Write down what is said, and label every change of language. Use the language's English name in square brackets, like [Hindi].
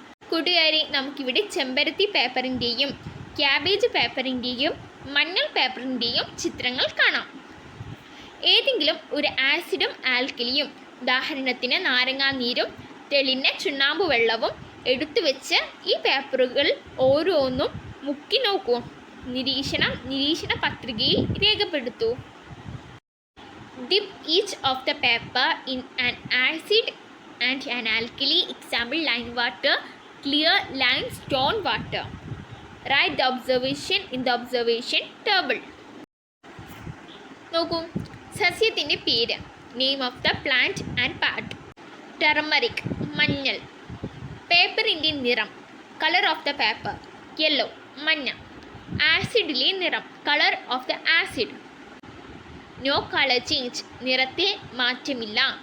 [Malayalam] കൂട്ടുകാരെ, നമുക്കിവിടെ ചെമ്പരത്തി പേപ്പറിൻ്റെയും ക്യാബേജ് പേപ്പറിൻ്റെയും മഞ്ഞൾ പേപ്പറിൻ്റെയും ചിത്രങ്ങൾ കാണാം. ഏതെങ്കിലും ഒരു ആസിഡും ആൽക്കലിയും, ഉദാഹരണത്തിന് നാരങ്ങാനീരും തെളിഞ്ഞ ചുണ്ണാമ്പ് വെള്ളവും എടുത്തു വെച്ച് ഈ പേപ്പറുകൾ ഓരോന്നും മുക്കി നോക്കൂ. നിരീക്ഷണ പത്രികയിൽ രേഖപ്പെടുത്തൂ. [English] Dip each of the paper in an acid and an alkali, example lime water, clear limestone water. Write the observation in the observation table. [Malayalam] നോക്കൂ, സസ്യത്തിൻ്റെ പേര്, [English] Name of the plant and part. Turmeric, മഞ്ഞൾ. [Malayalam] പേപ്പറിൻ്റെ നിറം, [English] Colour of the paper, yellow, മഞ്ഞ. [Malayalam] ആസിഡിലെ നിറം, [English] Colour of the acid. No colour change, [Malayalam] നിറത്തിൽ മാറ്റമില്ല.